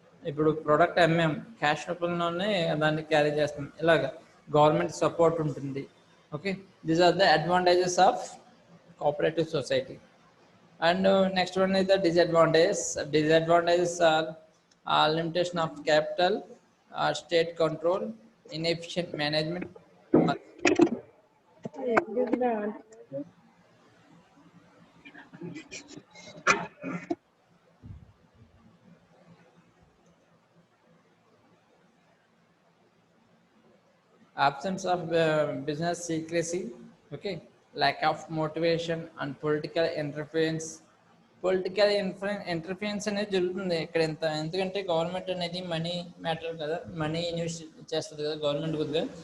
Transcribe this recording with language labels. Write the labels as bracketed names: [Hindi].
[Telugu] ఇప్పుడు product అమ్మాం, cash రూపంలోనే దాన్ని క్యారీ చేస్తాం. ఇలాగ గవర్నమెంట్ సపోర్ట్ ఉంటుంది. Okay, [English] These are the advantages of cooperative society. And next one is the disadvantages. Disadvantages are limitation of capital, state control, inefficient management. Absence of business secrecy, okay, lack of motivation and political interference. [Telugu] Political interference అనేది జరుగుతుంది ఇక్కడ. ఎందుకంటే government అనేది money matter కదా, money invest చేస్తుంది కదా government కొద్దిగా.